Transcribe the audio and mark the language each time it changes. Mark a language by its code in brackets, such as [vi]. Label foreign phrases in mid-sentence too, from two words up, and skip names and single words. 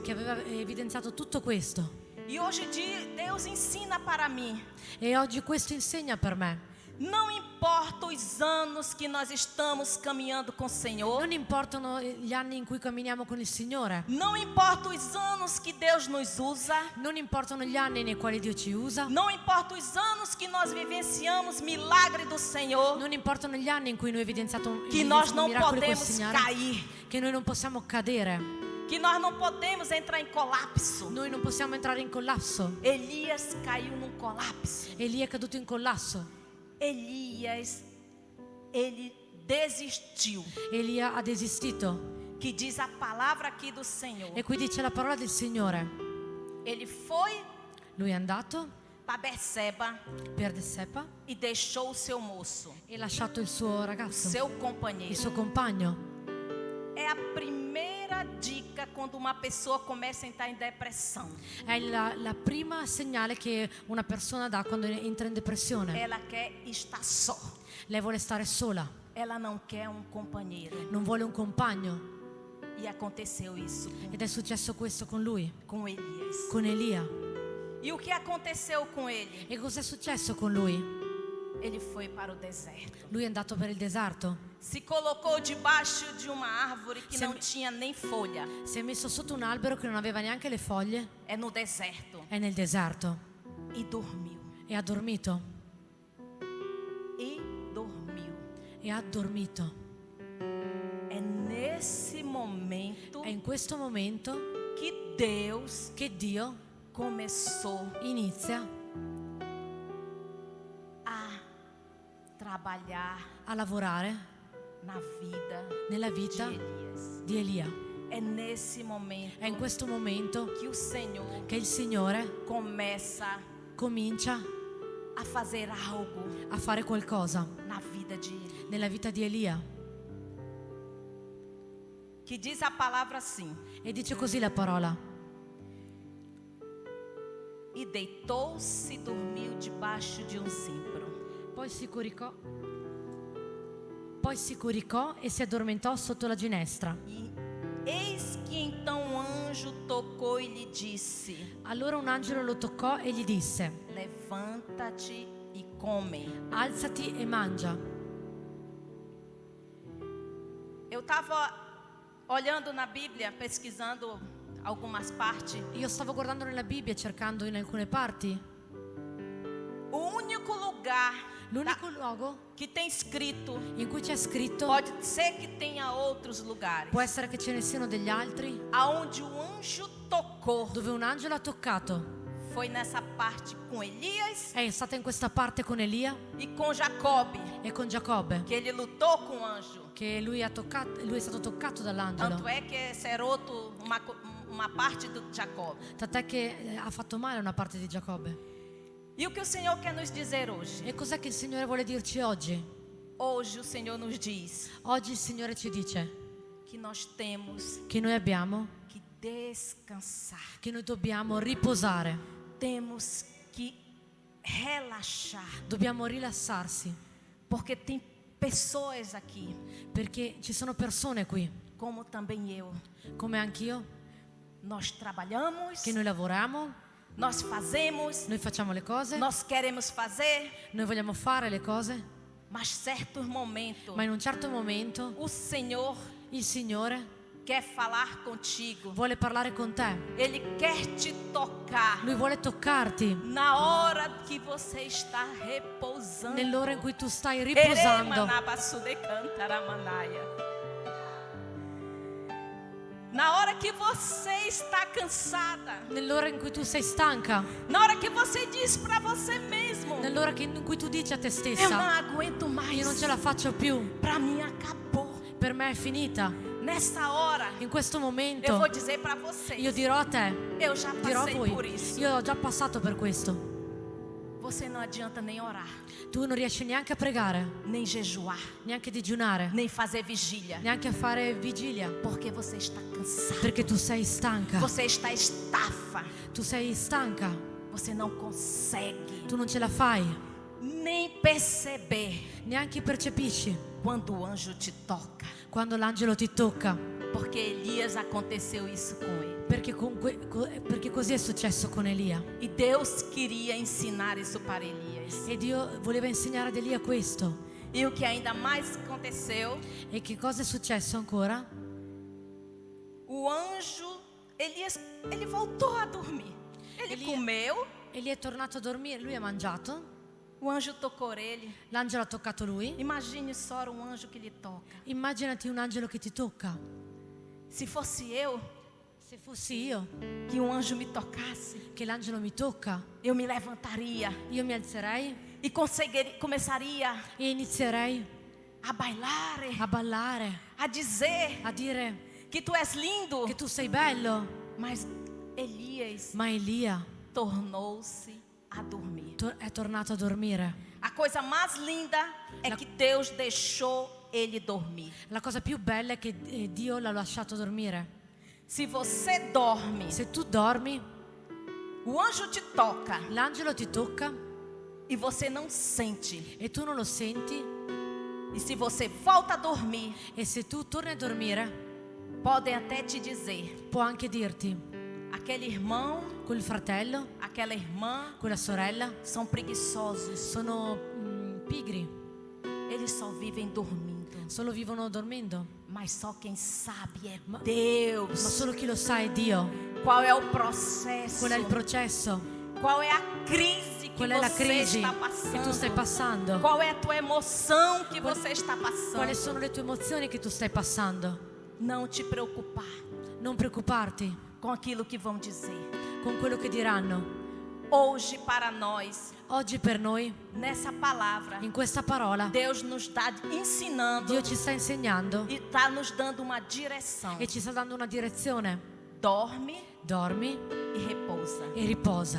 [it] che aveva evidenziato tutto questo. [pt] E hoje Deus ensina para mim. [it] E oggi questo insegna per me. [pt] Não importa os anos que nós estamos caminhando com o Senhor. [it] Non importano gli anni in cui camminiamo con il Signore. [pt] Não importa os anos que Deus nos usa. [it] Non importano gli anni nei quali Dio ci usa. [pt] Não importa os anos que nós vivenciamos milagre do Senhor. [it] Non importano gli anni in cui noi [pt] Que nós [it] evidenziamo [pt] não [it] miracoli col [pt] podemos [it] Signore. [pt] cair. [it] Che noi non possiamo cadere. [pt] Que nós não podemos entrar em colapso. [it] Noi non possiamo entrare in collasso. [pt] Elias caiu num colapso. [it] Elia è caduto in collasso. [pt] Elias, ele desistiu. [it] Elia ha desistito. [pt] Que diz a palavra aqui do Senhor. [it] E qui dice la parola del Signore. [pt] Ele foi [it] Lui è andato [pt] para Berseba [it] per Berseba [pt] e deixou o seu moço, [it] e ha lasciato il suo ragazzo, [pt] seu [it] il [pt] companheiro. [it] suo compagno. [pt] É a primeira dica quando uma pessoa começa a entrar em depressão. [it] È la prima segnale che una persona dà quando entra in depressione. [pt] Ela quer estar só. [it] Lei vuole stare sola, [pt] Ela não quer um companheiro. [it] non vuole un compagno. [pt] E aconteceu isso [it] Ed è successo questo con lui, [pt] com Elias. [it] con Elia. [pt] E o que aconteceu com ele? [it] E cos'è successo con lui? [pt] Ele foi para o deserto. [it] Lui è andato per il deserto. [pt] Se colocou debaixo de uma árvore que Se- não tinha nem folha. [it] Si è messo sotto un albero che non aveva neanche le foglie. [pt] É no deserto. [it] È nel deserto. [pt] E dormiu. [it] E ha dormito. [pt] E dormiu. [it] E ha dormito. [pt] É nesse momento [it] È in questo momento [pt] que Deus [it] che Dio [pt] começou [it] inizia [pt] a trabalhar [it] a lavorare [pt] na vida [it] nella [pt] de [it] vita [pt] Elias. [it] di Elia. [pt] É nesse momento [it] È in questo momento [pt] que o Senhor [it] che il Signore [pt] começa [it] comincia [pt] a fazer algo [it] a fare qualcosa [pt] na vida de Elias. [it] nella vita di Elia. [pt] Que diz a palavra assim: [it] E dice così la parola. [pt] e deitou-se e dormiu debaixo de um zimbro. [it] Poi si coricò e si addormentò sotto la ginestra. [pt] E eis que então um anjo tocou e lhe disse: [it] Allora un angelo lo toccò e gli disse: [pt] levanta-te e come. [it] Alzati e mangia. [pt] Eu estava olhando na Bíblia, pesquisando algumas partes. [it] Io stavo guardando nella Bibbia cercando in alcune parti. [pt] O único lugar [it] L'unico luogo [pt] que tem escrito, [it] in cui c'è scritto, [pt] pode ser que tenha outros lugares, [it] può essere che ce ne siano degli altri, [pt] aonde o anjo tocou, [it] dove un angelo ha toccato. [pt] foi nessa parte com Elias [it] È stata in questa parte con Elia [pt] e com Jacob, [it] e con Giacobbe, [pt] que ele lutou com o anjo. [it] che lui è stato toccato dall'angelo. [pt] Tanto é que Seroto, uma parte do Jacob. [it] Tant'è che ha fatto male una parte di Giacobbe. [pt] E o que o Senhor quer nos dizer hoje? [it] E cos'è che il Signore vuole dirci oggi? [pt] Hoje o Senhor nos diz [it] Oggi il Signore ci dice [pt] que nós temos [it] che noi abbiamo, [pt] que descansar, [it] che noi dobbiamo riposare, [pt] temos que relaxar, [it] dobbiamo rilassarsi, [pt] porque tem pessoas aqui, [it] perché ci sono persone qui, [pt] como também eu, [it] come anch'io, [pt] nós trabalhamos, [it] che noi lavoriamo, [pt] nós fazemos, [it] noi facciamo le cose, [pt] nós queremos fazer, [it] noi vogliamo fare le cose, [pt] mas certos momentos [it] ma in un certo momento [pt] o Senhor [it] il Signore [pt] quer falar contigo. [it] vuole parlare con te. [pt] Ele quer te tocar [it] Lui vuole toccarti [pt] na hora que você está repousando. [it] nell'ora in cui tu stai riposando. [pt] Na hora que você está cansada. [it] Nell'ora in cui tu sei stanca, [pt] Na hora que você diz para você mesmo: [it] nell'ora in cui tu dici a te [pt] eu não [it] stessa: [pt] aguento mais. [it] io non ce la faccio più, [pt] Para mim acabou. [it] per me è finita. [pt] Nessa hora, [it] In questo [pt] eu [it] momento [pt] vou dizer para vocês: [it] io dirò a te, [pt] eu já [it] dirò a [pt] passei por [it] voi, [pt] isso. [it] io ho già passato per questo. [pt] Você não adianta nem orar, [it] Tu non riesci neanche a pregare, [pt] nem jejuar, [it] neanche a digiunare, [pt] nem fazer vigília, [it] neanche a fare vigilia, [pt] porque você está cansado. [it] perché tu sei stanca. [pt] Você está estafa. [it] Tu sei stanca, [pt] Você não consegue [it] tu non ce la fai, [pt] nem perceber [it] neanche percepisci [pt] quando o anjo te toca. [it] quando l'angelo ti tocca, [pt] Porque Elias aconteceu isso com ele. [it] perché così è successo con Elia. [pt] E Deus queria ensinar isso para Elias. [it] E Dio voleva insegnare ad Elia questo. [pt] E o que ainda mais aconteceu, [it] E che cosa è successo ancora? [pt] o anjo, Elias, ele voltou a dormir. Ele comeu, [it] Elia è tornato a dormire, lui ha mangiato, [pt] o anjo tocou ele. [it] l'angelo ha toccato lui. [pt] Imagine só um anjo que lhe toca. [it] Immaginati un angelo che ti tocca. [pt] Se fosse eu, [it] Se fossi io [pt] que um anjo me tocasse, [it] che l'angelo mi tocca, [pt] eu me levantaria [it] io mi alzerei [pt] e começaria [it] e inizierei [pt] a bailar, [it] a ballare, [pt] a dizer [it] a dire [pt] que tu és lindo. [it] che tu sei bello. [pt] Mas Elias [it] Ma Elia [pt] tornou-se a dormir. [it] è tornato a dormire. [pt] A coisa mais linda é que Deus deixou ele dormir. [it] La cosa più bella è che Dio l'ha lasciato dormire. [pt] Se você dorme, [it] Se tu dormi, [pt] o anjo te toca [it] l'angelo ti tocca [pt] e você não sente. [it] e tu non lo senti, [pt] E se você volta a dormir, [it] e se tu torni a dormire, [pt] podem até te dizer: [it] può anche dirti, [pt] aquele irmão, [it] quel fratello, [pt] aquela irmã [it] quella sorella [pt] são preguiçosos, [it] sono pigri, [pt] eles só vivem dormindo. [it] solo vivono dormendo. [pt] Mas só quem sabe é [it] Ma [pt] Deus. [it] solo chi lo sa è Dio. [pt] Qual é o processo? [it] Qual è il processo? [pt] Qual é a crise que [it] Qual è la [pt] você [it] crisi [pt] está [it] che tu stai [pt] passando? [it] passando? [pt] Qual é a tua emoção que [it] Qual- [pt] você está [it] Quali [pt] passando? [it] sono le tue emozioni che tu stai passando? [pt] Não te preocupar [it] Non preoccuparti [pt] com aquilo que vão dizer. [it] con quello che diranno. [pt] Hoje, para nós, [it] Oggi per noi, [pt] nessa palavra, [it] in questa parola, [pt] Deus nos está ensinando [it] Dio ci sta insegnando [pt] e está nos dando uma direção. [it] e ci sta dando una direzione. [pt] Dorme [it] Dormi [pt] e repousa. [it] e riposa